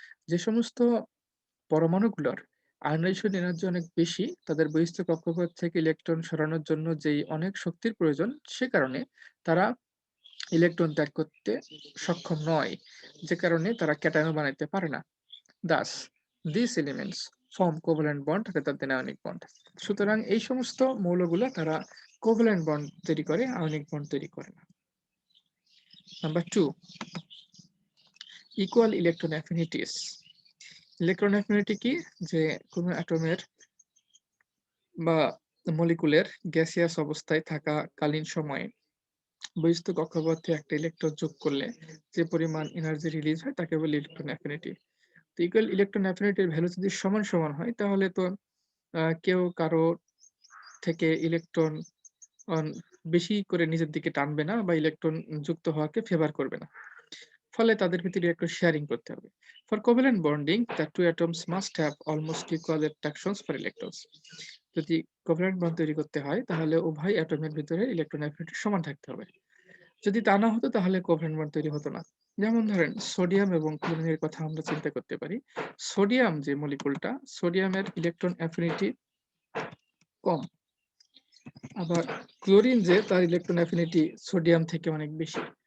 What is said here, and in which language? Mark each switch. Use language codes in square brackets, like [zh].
[bn] যে সমস্ত পরমাণুগুলোর ionisation energy অনেক বেশি, তাদের বহিস্থ কক্ষপথ থেকে ইলেকট্রন সরানোর জন্য যেই অনেক শক্তির প্রয়োজন, সে কারণে তারা ইলেকট্রন ত্যাগ করতে সক্ষম নয়, যে কারণে তারা ক্যাটায়ন বানাইতে পারে না। [en] Thus, these elements form covalent bond rather than ionic bond। [bn] সুতরাং এই সমস্ত মৌলগুলো তারা কোভ্যালেন্ট বন্ড তৈরি করে, আয়নিক বন্ড তৈরি করে না। [en] Number 2, equal electron affinities. [bn] Electron affinity কি, যে কোনো অ্যাটমের বা মলিকুলের গ্যাসিয়াস অবস্থায় থাকাকালীন সময়ে বহিস্থ কক্ষপথে একটা ইলেকট্রন যোগ করলে যে পরিমাণ এনার্জি রিলিজ হয় তাকে বলে ইলেকট্রন অ্যাফিনিটি। তো ইকুয়াল ইলেকট্রন অ্যাফিনিটির ভ্যালু যদি সমান সমান হয়, তাহলে তো কেউ কারো থেকে ইলেকট্রন বেশি করে নিজের দিকে টানবে না বা ইলেকট্রন যুক্ত হওয়াকে ফেভার করবে না। ফলে তাদের ভিতরে ইলেকট্রন শেয়ারিং করতে হবে। [en] For covalent bonding, the two atoms must have almost equal attractions for electrons। [bn] যদি কোভ্যালেন্ট বন্ড তৈরি করতে হয়, তাহলে উভয় অ্যাটমের ভিতরে ইলেকট্রন অ্যাফিনিটি সমান থাকতে হবে। যদি তা না হতো, তাহলে কোভ্যালেন্ট বন্ড তৈরি হতো না। যেমন ধরেন সোডিয়াম এবং ক্লোরিনের কথা আমরা চিন্তা করতে পারি। সোডিয়াম যে মলিকুলটা, সোডিয়ামের ইলেকট্রন অ্যাফিনিটি কম, আবার ক্লোরিন যে তার ইলেকট্রন অ্যাফিনিটি সোডিয়াম থেকে অনেক বেশি।